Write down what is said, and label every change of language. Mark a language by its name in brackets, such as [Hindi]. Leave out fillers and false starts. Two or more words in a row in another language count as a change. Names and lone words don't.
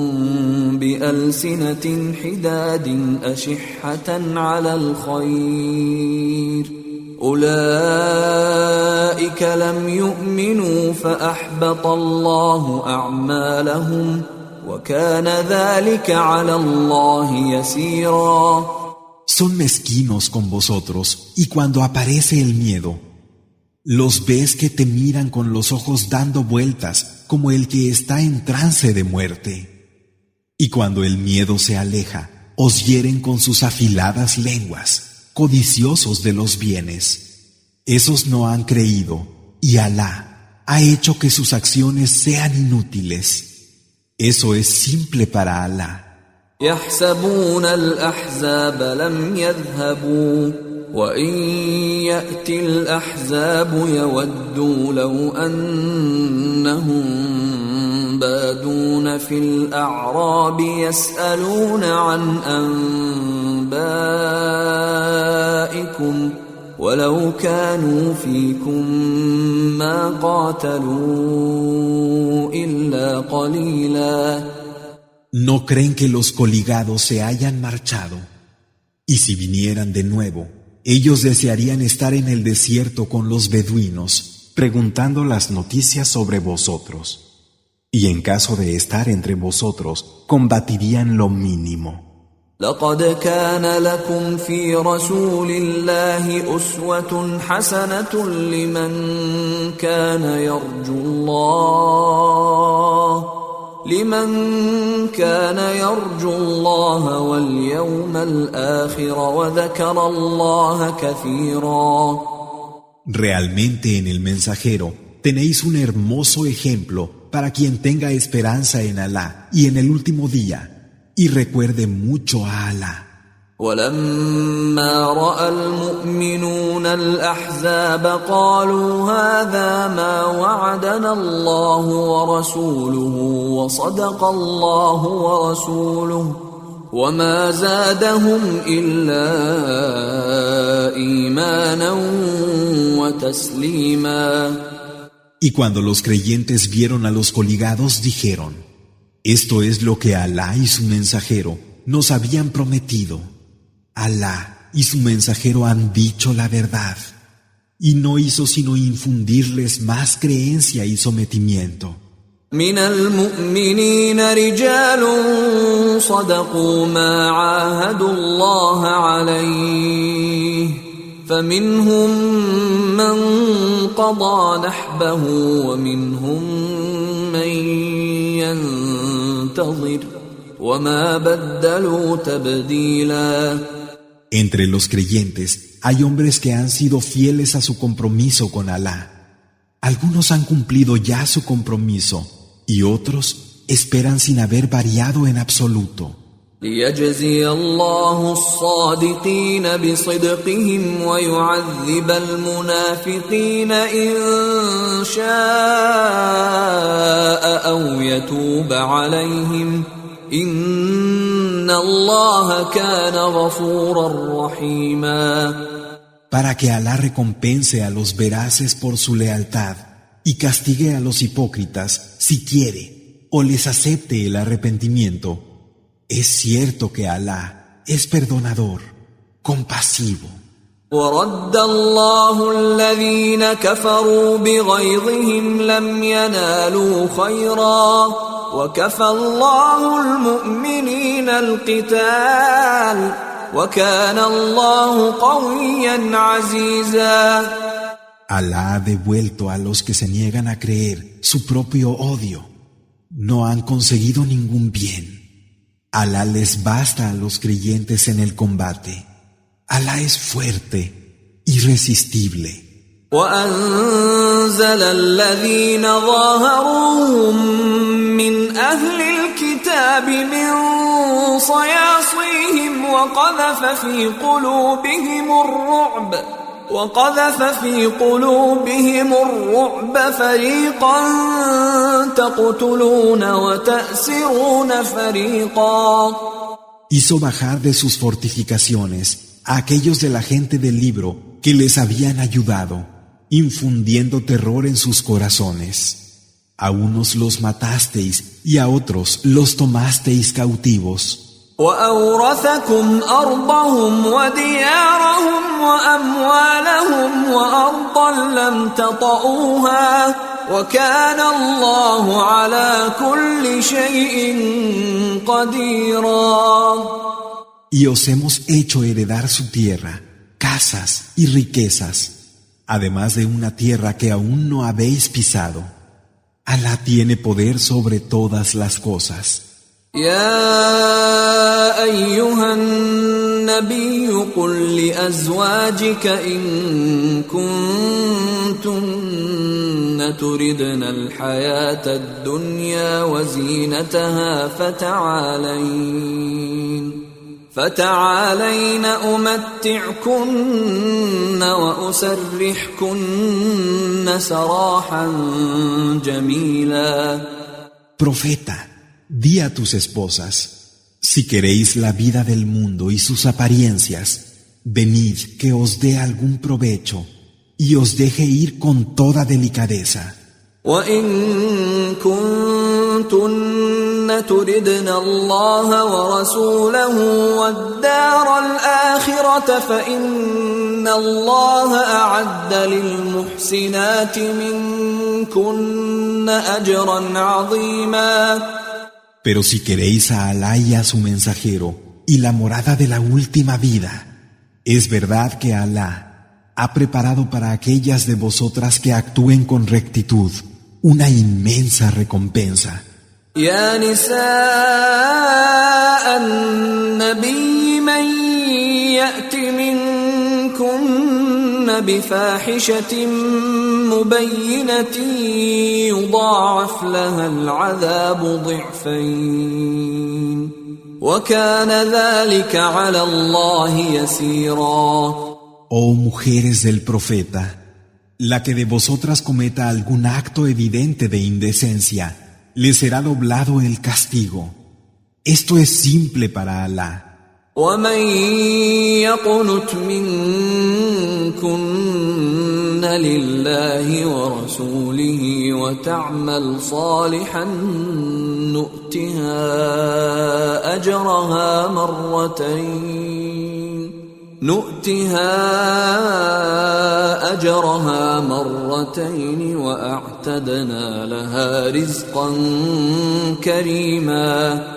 [Arabic] بألسنة حداد أشحة على الخير أولئك لم يؤمنوا فأحبط الله أعمالهم وكان ذلك على الله يسيرا. [Spanish] Son mezquinos con vosotros y cuando aparece el miedo, los ves que te miran con los ojos dando vueltas como el que está en trance de muerte. Y cuando el miedo se aleja, os hieren con sus afiladas lenguas, codiciosos de los bienes. Esos no han creído y Alá ha hecho que sus acciones sean inútiles. Eso es simple para Alá. [Arabic] يحسبون الأحزاب لم يذهبوا وإن يأتي الأحزاب يودوا لو أنهم بادون في الأعراب يسألون عن أنبائكم ولو كانوا فيكم ما قاتلوا إلا قليلا. [Spanish] ¿No creen que los coligados se hayan marchado? Y si vinieran de nuevo, ellos desearían estar en el desierto con los beduinos, preguntando las noticias sobre vosotros. Y en caso de estar entre vosotros, combatirían lo mínimo. [Arabic] لقد كان لكم في رسول الله أسوة حسنة لمن كان يرجو الله واليوم الآخر وذكر الله كثيرا. [Spanish] Realmente en el mensajero tenéis un hermoso ejemplo para quien tenga esperanza en Alá y en el último día, y recuerde mucho a Alá. [Arabic] ولما رأى المؤمنون الأحزاب قالوا هذا ما وعدنا الله ورسوله وصدق الله ورسوله وما زادهم إلا إيمانا وتسليما. [Spanish] Y cuando los creyentes vieron a los coligados dijeron, esto es lo que Alá y su mensajero nos habían prometido. Alá y su mensajero han dicho la verdad, y no hizo sino infundirles más creencia y sometimiento. [Arabic] من المؤمنين رجال صدقوا ما عاهدوا الله عليه فمنهم من قضى نحبه ومنهم من ينتظر وما بدلوا تبديلا. [Spanish] Entre los creyentes hay hombres que han sido fieles a su compromiso con Alá. Algunos han cumplido ya su compromiso y otros esperan sin haber variado en absoluto. [Arabic] ليجزي الله الصادقين بصدقهم ويعذب المنافقين إن شاء أو يتوب عليهم إن الله كان غفورا رحيما. [Spanish] Para que Alá recompense a los veraces por su lealtad y castigue a los hipócritas si quiere o les acepte el arrepentimiento. Es cierto que Alá es perdonador, compasivo. [Arabic] ورد الله الذين كفروا بغيظهم لم ينالوا خيرا وكفى الله المؤمنين القتال وكان الله قويا عزيزا. [Spanish] Alá ha devuelto a los que se niegan a creer su propio odio. No han conseguido ningún bien. Alá les basta a los creyentes en el combate. Alá es fuerte, irresistible. [Arabic] وأنزل الذين ظاهروهم من أهل الكتاب من صياصيهم وقذف في قلوبهم الرعب فريقا تقتلون وتأسرون فريقا. [Spanish] Hizo bajar de sus fortificaciones a aquellos de la gente del libro que les habían ayudado, infundiendo terror en sus corazones. A unos los matasteis y a otros los tomasteis cautivos. [Arabic] وأورثكم أرضهم وديارهم وأموالهم وأرضا لم تطئوها وكان الله على كل شيء قديرا. [Spanish] Y os hemos hecho heredar su tierra, casas y riquezas, además de una tierra que aún no habéis pisado. Alá tiene poder sobre todas las cosas. [Arabic] يا أيها النبي قل لأزواجك إن كنتن تردن الحياة الدنيا وزينتها فتعالين أمتعكن وأسرحكن سراحا جميلا. [Spanish] Profeta, di a tus esposas, si queréis la vida del mundo y sus apariencias, venid que os dé algún provecho y os deje ir con toda delicadeza. [Arabic] وإن كنتن تردن الله ورسوله والدار الآخرة فإن الله أعد للمحسنات منكن أجرا عظيما. [Spanish] Pero si queréis a Alá y a su mensajero y la morada de la última vida, es verdad que Alá ha preparado para aquellas de vosotras que actúen con rectitud una inmensa recompensa. [Arabic] يا نساء النبي من يأت منكن بفاحشة مبينة يضاعف لها العذاب ضعفين وكان ذلك على الله يسيرا. [Spanish] Oh mujeres del profeta, la que de vosotras cometa algún acto evidente de indecencia, le será doblado el castigo. Esto es simple para Alá. [Arabic] ومن يقنت منكن لله ورسوله وتعمل صالحا نؤتها أجرها مرتين وأعتدنا لها رزقا كريما.